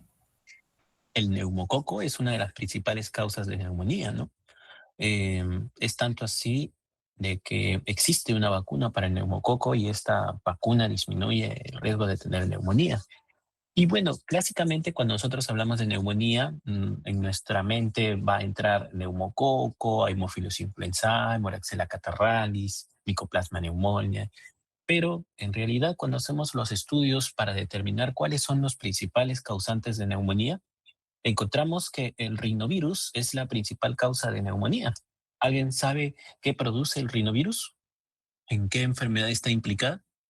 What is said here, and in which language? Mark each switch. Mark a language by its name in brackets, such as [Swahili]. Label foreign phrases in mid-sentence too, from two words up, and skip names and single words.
[Spanish] El neumococo es una de las principales causas de neumonía, ¿no? Es tanto así de que existe una vacuna para el neumococo y esta vacuna disminuye el riesgo de tener neumonía. Y bueno, clásicamente cuando nosotros hablamos de neumonía, en nuestra mente va a entrar neumococo, Haemophilus influenzae, Moraxella catarrhalis, Mycoplasma pneumonia, pero en realidad cuando hacemos los estudios para determinar cuáles son los principales causantes de neumonía, encontramos que el rinovirus es la principal causa de neumonía. ¿Alguien sabe qué produce el rinovirus? ¿En qué enfermedad está implicada?